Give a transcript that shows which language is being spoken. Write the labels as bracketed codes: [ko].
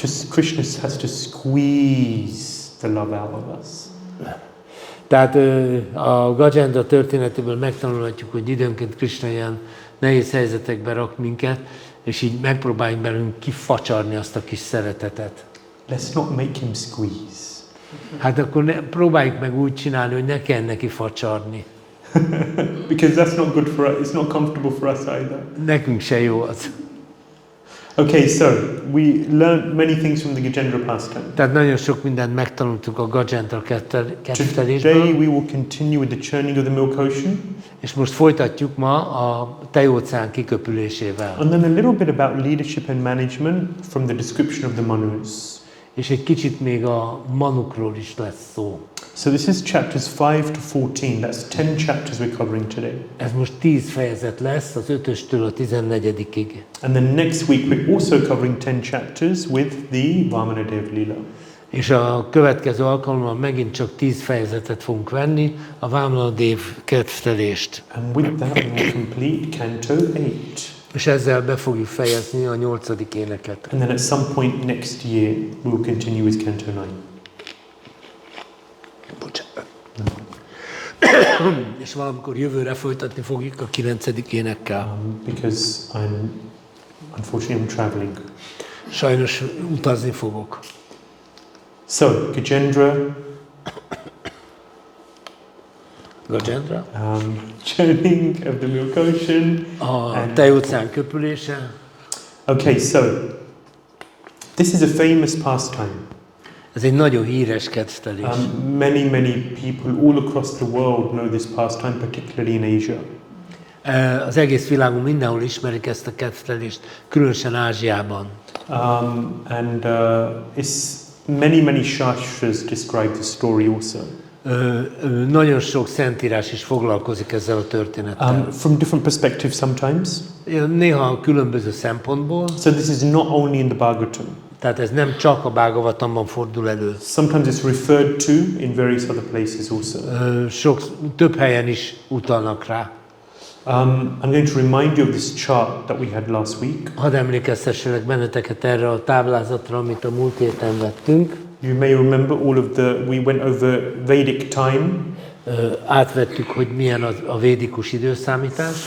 [en] Krishna has to squeeze the love out of us. [hu] Tehát a Gajendra történetéből megtanulhatjuk, hogy időnként Krishna ilyen nehéz helyzetekbe rak minket, és így megpróbáljunk belőlünk kifacsarni azt a kis szeretetet. [en] Let's not make him squeeze. [hu] Hát akkor próbáljuk meg úgy csinálni, hogy ne kell neki facsarni. [en] Because that's not good for us, it's not comfortable for us either. [hu] Nekünk se jó az. [en] Okay, so we learned many things from the Gajendra pastime. [hu] Tehát nagyon sok mindent megtanultuk a Gajendra [en] Today [hu] kettelésből, [en] we will continue with the churning of the milk ocean. [hu] és most folytatjuk ma a tejóceán kiköpülésével. [en] And then a little bit about leadership and management from the description of the Manus. [hu] És egy kicsit még a Manukról is lesz szó. [en] So this is chapters 5 to 14. That's 10 chapters we're covering today. [hu] Ez most 10 fejezet lesz, az 5-östől a 14-ig. [en] And then next week we're also covering 10 chapters with the Vamanadev Lila. [hu] És a következő alkalommal megint csak 10 fejezetet fogunk venni, a Vamanadev kettelést. [en] And with that we will complete Canto 8. [hu] És ezzel be fogjuk fejezni a 8. éneket. [en] And then at some point next year we will continue with Canto 9. [hu] Bocsánat. És valamikor jövőre folytatni fogjuk a 9. énekkel. [en] Because unfortunately I'm traveling. [hu] Sajnos utazni fogok. [en] So, Gajendra, Gajendra, churning of the milk ocean. [hu] a tejóceán köpülése. [en] Okay, so this is a famous pastime. [hu] Ez egy nagyon híres kettelés. [en] Many people all across the world know this pastime, particularly in Asia. [hu] Az egész világon mindenhol ismerik ezt a kettelést, különösen Ázsiában. [en] And it's many shastras describe the story also. [hu] Nagyon sok szentírás is foglalkozik ezzel a történettel. [en] From different perspectives sometimes. [hu] Néha különböző szempontból. [en] So this is not only in the Bhagavatam. [hu] Tehát ez nem csak a Bhagavatamban fordul elő. [en] Sometimes it's referred to in various other places also. [hu] Több helyen is utalnak rá. [en] I'm going to remind you of this chart that we had last week. [hu] Hadd emlékeztesselek benneteket erre a táblázatra, amit a múlt héten vettünk. [en] You may remember we went over Vedic time. [hu] Átvettük, hogy milyen a védikus időszámítás.